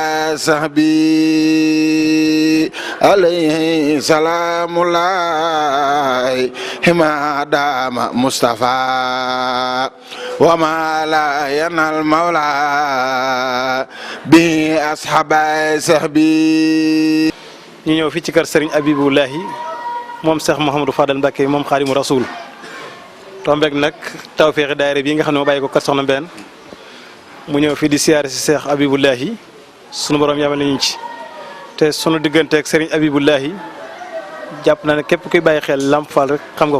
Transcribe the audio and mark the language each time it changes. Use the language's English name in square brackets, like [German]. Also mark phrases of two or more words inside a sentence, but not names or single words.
[Arabic] صحبي عليه سلام الله ما دام مصطفى وما لا ينال المولى بأصحاب صحبي [Wolof] ñu ñëw fii ci kër Serigne Abibullahi moom Cheikh Mouhamadou Fadal Mbacké moom Xaadimu Rasuul tombeek nag tawféexi daayira bii nga xam ne moo bàyyi ko kër Soxna Mbène mu ñëw fii di siyaare si Cheikh Abibullahi sunu borom yamal nañu ci te sunu digganteeg Serigne Abibullahi jàpp na ne képp kuy bàyyi xel Lamp Fall rek xam nga ko.